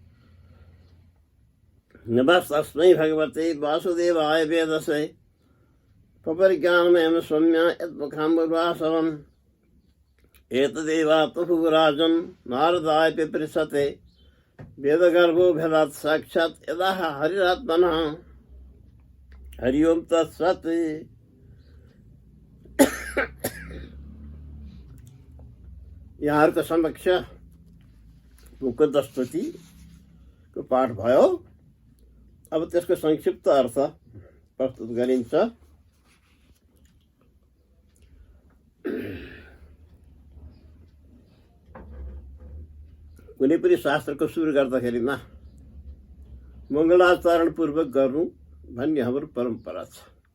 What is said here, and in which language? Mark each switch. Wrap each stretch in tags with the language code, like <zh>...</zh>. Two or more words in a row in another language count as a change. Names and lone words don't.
<sa>नमस्तस्मै भगवते वासुदेवाय वेदसे पपरिज्ञानमेव सौम्या यत्मुखाम्बुवासवम् एतदेवात्मभुराजन् नारदाय पिपृच्छते वेदगर्भो भेदात् साक्षात् यदा हरिरात्मनः हरि ओं तत्सत्।</sa> <ne>यहाँहरूको समक्ष मुकुन्द स्तुतिको पाठ भयो। अब त्यसको संक्षिप्त अर्थ प्रस्तुत गरिन्छ। कुनै पनि शास्त्रको सुरु गर्दाखेरिमा मङ्गलाचरणपूर्वक गर्नु भन्ने हाम्रो परम्परा छ।</ne>